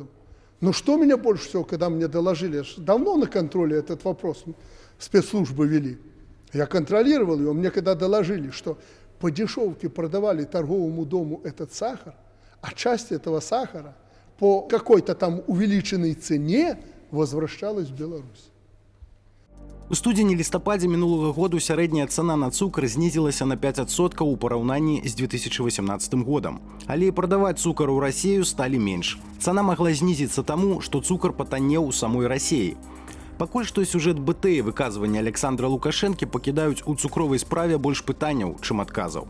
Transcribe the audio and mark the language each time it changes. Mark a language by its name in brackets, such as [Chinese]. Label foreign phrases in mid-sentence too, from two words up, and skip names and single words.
[Russian] Но что меня больше всего, когда мне доложили, давно на контроле этот вопрос спецслужбы вели. Я контролировал его, мне когда доложили, что по дешевке продавали торговому дому этот сахар, а часть этого сахара по какой-то там увеличенной цене возвращалась в Беларусь. [Belarusian] У студзені-лістападзе мінулага году сярэдняя цана на цукар знізілася на 5% у параўнанні з 2018 годам. Але і прадаваць цукар у Расію сталі менш. Цана магла знізіцца таму, што цукар патаннеў у самой Расіі. Пакуль што сюжэт БТ і выказванні Александра Лукашэнкі пакідаюць у цукровай справе больш пытанняў, чым адказаў.